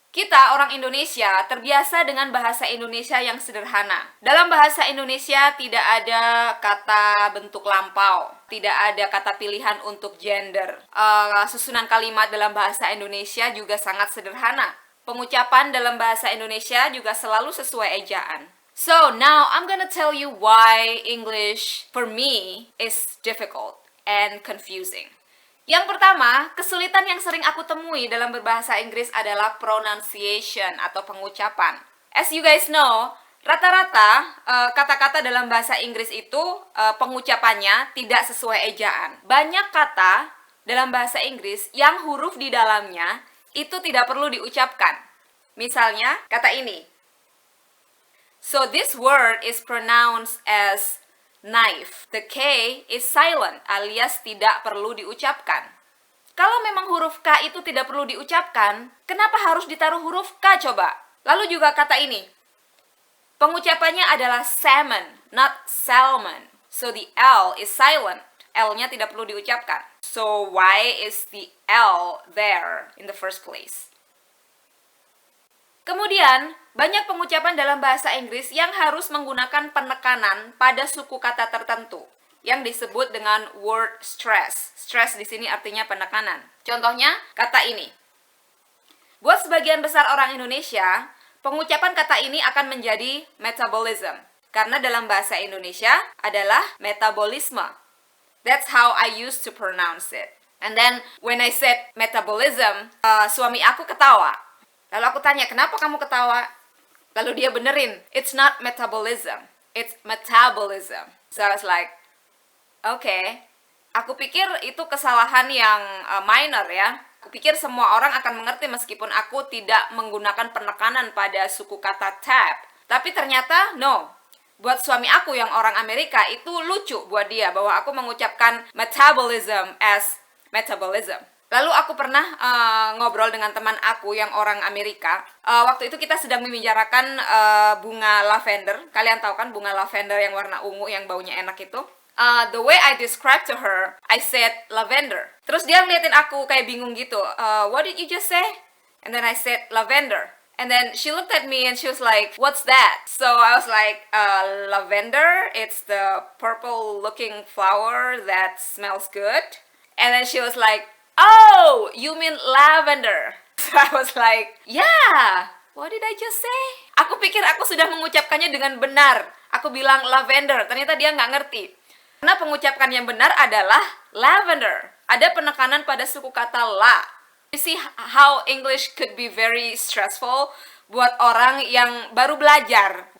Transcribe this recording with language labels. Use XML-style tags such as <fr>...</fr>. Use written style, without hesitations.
<id>Kita, orang Indonesia, terbiasa dengan bahasa Indonesia yang sederhana. Dalam bahasa Indonesia tidak ada kata bentuk lampau, tidak ada kata pilihan untuk gender. Susunan kalimat dalam bahasa Indonesia juga sangat sederhana. Pengucapan dalam bahasa Indonesia juga selalu sesuai ejaan.</id> <en>So, now I'm gonna tell you why English, for me, is difficult and confusing.</en> <id>Yang pertama, kesulitan yang sering aku temui dalam berbahasa Inggris adalah pronunciation atau pengucapan.</id> <en>As you guys know,</en> <id>rata-rata kata-kata dalam bahasa Inggris itu pengucapannya tidak sesuai ejaan. Banyak kata dalam bahasa Inggris yang huruf di dalamnya itu tidak perlu diucapkan. Misalnya, kata ini.</id> <en>So this word is pronounced as knife. The K is silent,</en> <id>alias tidak perlu diucapkan. Kalau memang huruf K itu tidak perlu diucapkan, kenapa harus ditaruh huruf K coba? Lalu juga kata ini. Pengucapannya adalah salmon,</id> <en>not salmon. So the L is silent.</en> <id>L-nya tidak perlu diucapkan.</id> <en>So why is the L there in the first place?</en> <id>Kemudian, banyak pengucapan dalam bahasa Inggris yang harus menggunakan penekanan pada suku kata tertentu yang disebut dengan word stress. Stress di sini artinya penekanan. Contohnya, kata ini. Buat sebagian besar orang Indonesia, pengucapan kata ini akan menjadi metabolism. Karena dalam bahasa Indonesia adalah metabolisme.</id> <en>That's how I used to pronounce it. And then, when I said metabolism,</en> <id>suami aku ketawa. Lalu aku tanya, kenapa kamu ketawa? Lalu dia benerin,</id> <en>it's not metabolism, it's metabolism. So I was like, okay.</en> <id>Aku pikir itu kesalahan yang minor ya. Aku pikir semua orang akan mengerti meskipun aku tidak menggunakan penekanan pada suku kata tab. Tapi ternyata,</id> <en>no.</en> <id>Buat suami aku yang orang Amerika, itu lucu buat dia bahwa aku mengucapkan metabolism as metabolism. Lalu aku pernah ngobrol dengan teman aku yang orang Amerika. Waktu itu kita sedang membicarakan bunga lavender. Kalian tahu kan bunga lavender yang warna ungu yang baunya enak itu?</id> <en>The way I described to her, I said lavender.</en> <id>Terus dia ngeliatin aku kayak bingung gitu.</id> <en>What did you just say? And then I said lavender. And then she looked at me and she was like, what's that? So I was like, lavender, it's the purple looking flower that smells good. And then she was like, oh, you mean lavender. So I was like, yeah, what did I just say?</en> <id>Aku pikir aku sudah mengucapkannya dengan benar. Aku bilang lavender, ternyata dia nggak ngerti. Karena pengucapan yang benar adalah lavender. Ada penekanan pada suku kata la.</id> <en>You see how English could be very stressful</en> <id>buat orang yang baru belajar.</id>